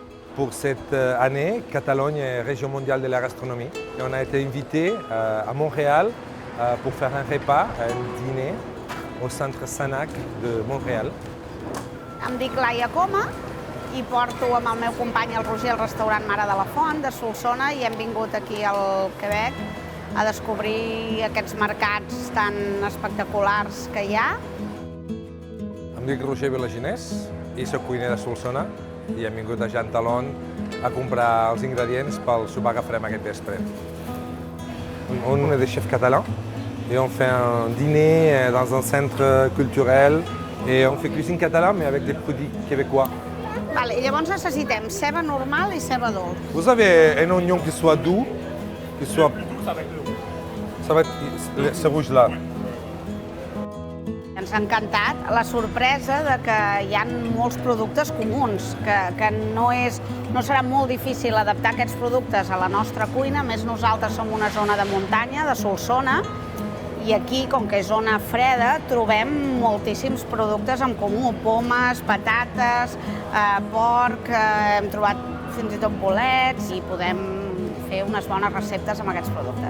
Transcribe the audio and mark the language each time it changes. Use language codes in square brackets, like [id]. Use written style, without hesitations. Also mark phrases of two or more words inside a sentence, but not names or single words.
[fr] pour cette année, Catalogne est région mondiale de la gastronomie. Et on a été invité à Montréal pour faire un repas, un dîner au centre Sanac de Montréal. [ca] Em dic Laia Coma i porto amb el meu company el Roger al restaurant Mare de la Font de Solsona i hem vingut aquí al Quebec a descobrir aquests mercats tan espectaculars que hi ha. Em dic Roger Vilaginés i soc cuiner de Solsona i hem vingut a Jean Talon a comprar els ingredients pel sopar que farem aquest vespre. [fr] On est des chefs catalans et on fait un dîner dans un centre culturel et on fait cuisine catalane mais avec des produits québécois. [ca] Vale, llavors necessitem ceba normal i ceba dolç. [fr] Vous avez un oignon qui soit doux, qui soit... Ça va être ce rouge-là. [ca] Ens ha encantat la sorpresa de que hi ha molts productes comuns, que no serà molt difícil adaptar aquests productes a la nostra cuina, a més nosaltres som una zona de muntanya, de Solsona, i aquí, com que és zona freda, trobem moltíssims productes en comú, pomes, patates, porc, hem trobat fins i tot bolets i podem fer unes bones receptes amb aquests productes.